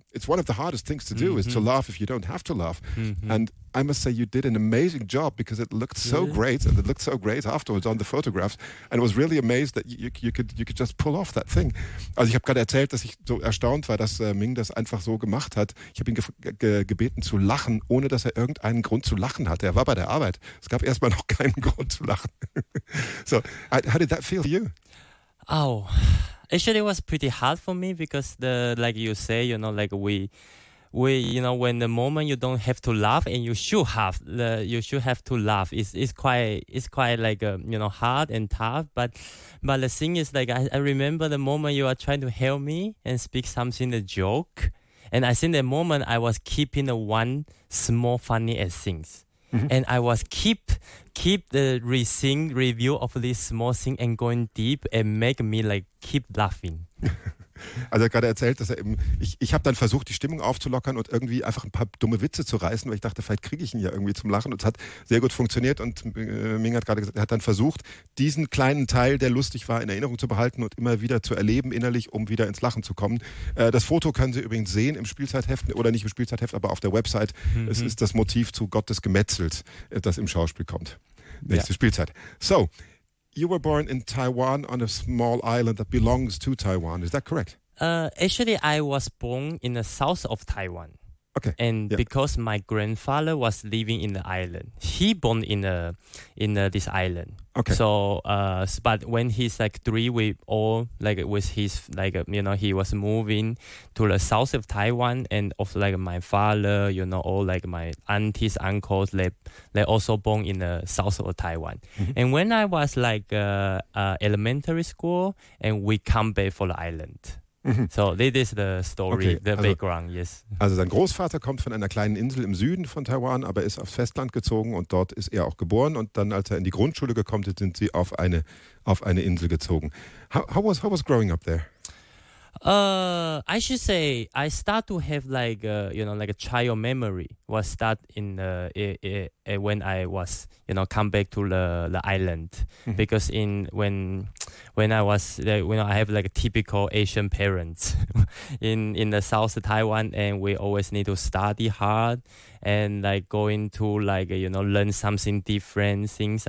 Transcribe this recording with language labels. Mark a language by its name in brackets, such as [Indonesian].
[English] it's one of the hardest things to do, mm-hmm. is to laugh if you don't have to laugh. Mm-hmm. And I must say, you did an amazing job, because it looked so great, and it looked so great afterwards on the photographs. And I was really amazed that you could just pull off that thing. [German] Also, ich habe gerade erzählt, dass ich so erstaunt war, dass Ming das einfach so gemacht hat. Ich habe ihn gebeten zu lachen, ohne dass er irgendeinen Grund zu lachen hatte. Er war bei der Arbeit. Es gab erstmal noch keinen Grund zu lachen. [English] So, how did that feel for you? Oh, actually, it was pretty hard for me, because like you say, you know, when the moment you don't have to laugh and you should have to laugh, it's quite hard and tough. But the thing is, like, I remember the moment you are trying to help me and speak something, a joke. And I think the moment I was keeping one small funny thing. Mm-hmm. And I was keep the rethink review of this small thing and going deep and make me like keep laughing. [German] Also er hat gerade erzählt, dass er eben, ich habe dann versucht, die Stimmung aufzulockern und irgendwie einfach ein paar dumme Witze zu reißen, weil ich dachte, vielleicht kriege ich ihn ja irgendwie zum Lachen. Und es hat sehr gut funktioniert. Und Ming hat gerade gesagt, er hat dann versucht, diesen kleinen Teil, der lustig war, in Erinnerung zu behalten und immer wieder zu erleben innerlich, um wieder ins Lachen zu kommen. Das Foto können Sie übrigens sehen im Spielzeitheft, oder nicht im Spielzeitheft, aber auf der Website. Mhm. Es ist das Motiv zu Gott des Gemetzels, das im Schauspiel kommt. Nächste Spielzeit. So. [English] You were born in Taiwan on a small island that belongs to Taiwan. Is that correct? Actually, I was born in the south of Taiwan. Okay. And because my grandfather was living in the island, he born in this island. Okay. So, but when he's like three, he was moving to the south of Taiwan, and of like my father, you know, all like my aunties, uncles, they also born in the south of Taiwan. Mm-hmm. And when I was like elementary school, and we come back for the island. So, this is the story, okay, the background, yes. [German] Also, sein Großvater kommt von einer kleinen Insel im Süden von Taiwan, aber ist aufs Festland gezogen und dort ist er auch geboren. Und dann, als er in die Grundschule gekommen ist, sind sie auf eine Insel gezogen. [English] How was growing up there? I should say, I start to have like, a child memory was start in when I was, you know, come back to the island. Mm-hmm. Because when I have like a typical Asian parents in the south of Taiwan, and we always need to study hard and like going to like, you know, learn something different things.